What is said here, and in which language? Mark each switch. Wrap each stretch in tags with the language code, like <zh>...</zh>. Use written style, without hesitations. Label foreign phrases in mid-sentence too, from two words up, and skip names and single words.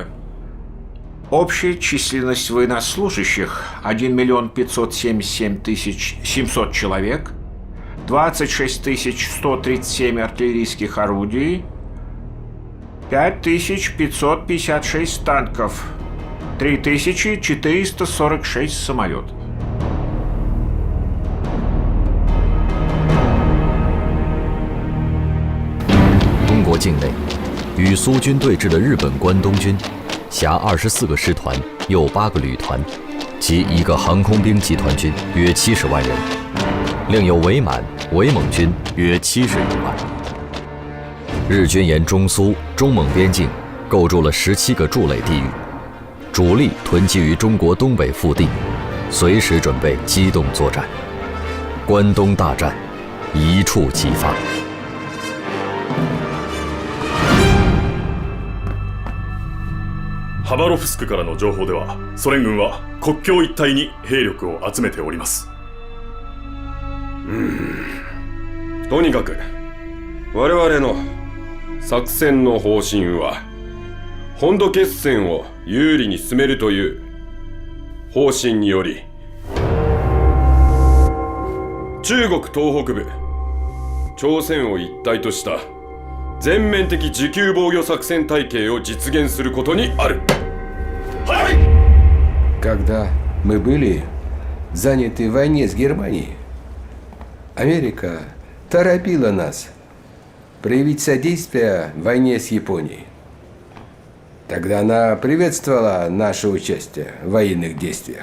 <ru>Общая численность военнослужащих 1 577 700 человек, 26 137 артиллерийских орудий, 5556 танков, 3446 самолетов.</ru> <zh>中国境内，与苏军对峙的日本关东军，辖24个师团，又8个旅团，及一个航空兵集团军，约70万人，另有伪满、伪蒙军约71万。日军沿中苏、中蒙边境构筑了17个筑垒地域，主力囤积于中国东北腹地，随时准备机动作战。关东大战一触即发。</zh> <ja>ハバロフスクからの情報では、ソ連軍は国境一帯に兵力を集めております。とにかく我々の作戦の方針は本土決戦を有利に進めるという方針により、中国東北部、朝鮮を一体とした全面的持久防御作戦体系を実現することにある。はい。</ja> <ru>Когда мы были заняты в войне с Германией, Америка торопила нас проявить содействие в войне с Японией. Тогда она приветствовала наше участие в военных действиях.</ru>